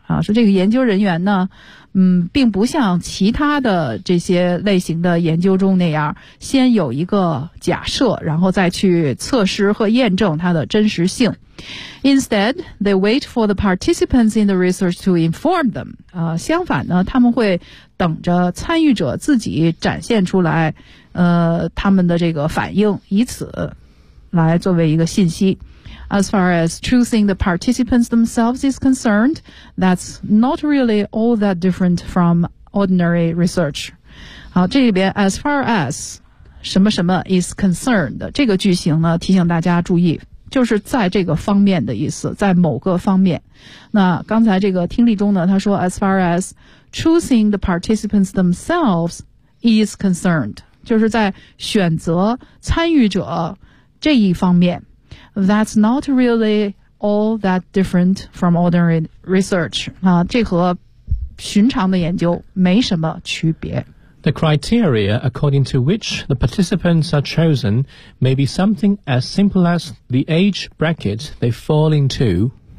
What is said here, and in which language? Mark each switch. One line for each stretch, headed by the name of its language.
Chinese: 啊，说这个研究人员呢，并不像其他的这些类型的研究中那样，先有一个假设，然后再去测试和验证它的真实性。
English: Instead, they wait for the participants in the research to inform them.
Chinese: 相反呢，他们会等着参与者自己展现出来，他们的这个反应，以此来作为一个信息。
English: As far as choosing the participants themselves is concerned, that's not really all that different from ordinary research.
Chinese: 好，这里边 as far as 什么什么 is concerned 这个句型呢，提醒大家注意，就是在这个方面的意思，在某个方面。那刚才这个听力中呢，他说
English: as far as choosing the participants themselves is concerned,
Chinese: 就是在选择参与者这一方面。
English: That's not really all that different from ordinary research.
Chinese: 啊，这和寻常的研究没什么区别。
English: The criteria according to which the participants are chosen may be something as simple as the age bracket they fall into.